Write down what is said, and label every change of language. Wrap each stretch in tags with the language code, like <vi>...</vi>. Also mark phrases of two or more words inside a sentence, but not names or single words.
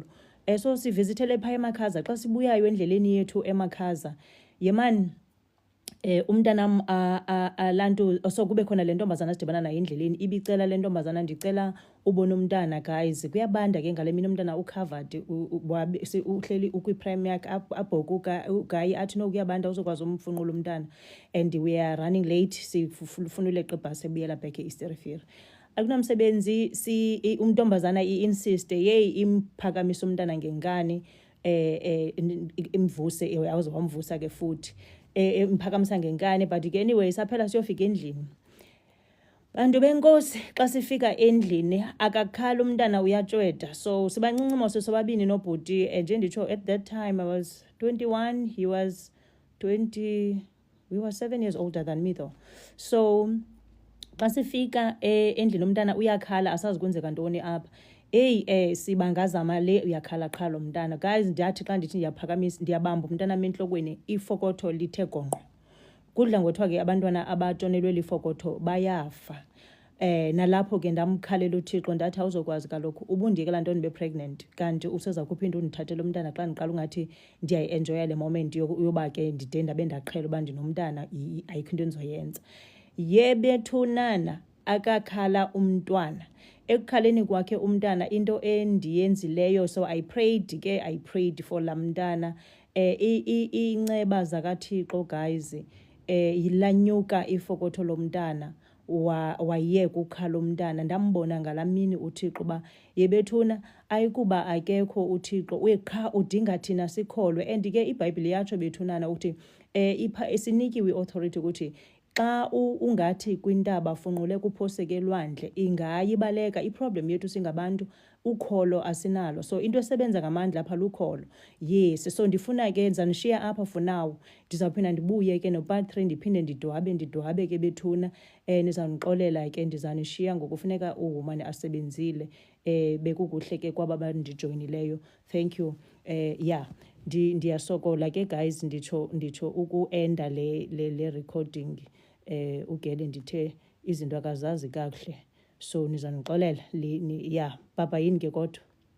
<xh>So sivizithele phaa eMakhaza. Xa sibuyayo endleleni yethu eMakhaza, yemani umntanam lanto so kube khona le ntombazana sidibana nayo endleleni ibicela le ntombazana, ndicela ubona umntana guys. Kuyabanda ke ngale mina umntana ucovered, uhleli ukwi-prime yakhe abhoka ugayi athi no kuyabanda uzokwazi umfunqula umntana.</xh> <en>And we are running late,</en> <xh>sifuna uleqa ibhasi ebuyela back eSterifere. Akunamsebenzi, untombazana i-insiste yeyi imphakamisa umntana ngenkani. imvuse yaze wamvusa ke futhi imphakamisa ngenkani. But ke anyway saphela siyofika endlini. Bantu benkosi, xa sifika endlini akakhala umntana uyatshweda. So sibancinci mose sobabini nobhuti, nje nditsho</xh> <en>at that time I was 21, he was 20, we were 7 years older than me though.</en> <xh>So xa sifika endlini umntana uyakhala, asazi kwenzeka ntoni apha. Sibangazama le uyakhala qha lo mntana. Guys, ndiyathi xa ndithi ndiyaphakamisa ndiyabamba umntana entlokweni, ifokotho lithe gonqo. Kudla ngothiwa ke abantwana abatshonelwe lifokotho bayafa. Nalapho ke ndamkhalela uThixo ndathi awuzokwazi kaloku ubundiyekela ntoni be-pregnant, kanti useza kuphinda undithathele umntana xa ndiqala ungathi ndiyayi-enjoya le moment yoba ke ndide ndabe ndaqhela uba ndinomntana, ayikho into endizoyenza. Yebethunana akakhala umntwana. Ekukhaleni kwakhe umntana into endiyenzileyo,</xh> <en>so I prayed for</en> <xh>laa mntana. Inceba zakaThixo guys, yilanyuka ifokotho lomntana, wayeka ukhala umntana. Ndambona ngalamini uThixo uba yebethuna ayikuba akekho uThixo, qha udinga thina sikholwe. And ke iBhayibhile yatsho bethunana ukuthi sinikiwe authority ukuthi xa ungathi kwintaba funqule kuphoseke elwandle ingayibaleka. Iproblem yethu singabantu ukholo asinalo, so into esebenza ngamandla apha lukholo. Yes, so ndifuna ke ndizanishiya apha</xh> <en>for now,</en> <xh>ndizawuphinda ndibuye ke no-part 3 ndiphinde ndidwabe ke bethuna. Nizawundixolela ke ndizanishiya ngokufuneka uhumane asebenzile. Bekukuhle ke kwaba bandijoyinileyo.</xh> <en>Thank you.</en> <xh>Ndiyasokola ke guys, nditsho ukuenda le recording. Ugele ndithe izinto akazazi kakuhle, so nizandixolela baba yini ke kodwa.</xh>